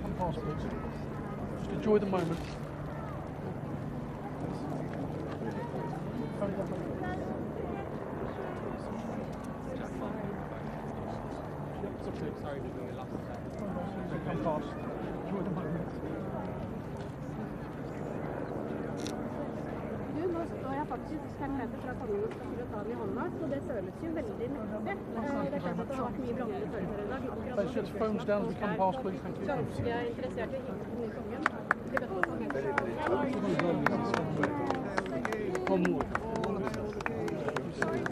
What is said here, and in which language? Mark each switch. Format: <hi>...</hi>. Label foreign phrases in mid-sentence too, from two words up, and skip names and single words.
<en>Come past, please. Just enjoy the moment. Phone down, ladies. Sorry to be the last. Come past. Enjoy the moment.</en> <no>Du, nå står jeg faktisk 5 meter fra kongen og skal ta den i hånda, så det føles jo veldig mektig. Det er klart at det har vært mye blandede følelser i dag.</no> <en>Let's just phones down as we come past, please. Thank you.</en> <no>Ganske interessert i den nye kongen. Blir bedt om kongen.</no>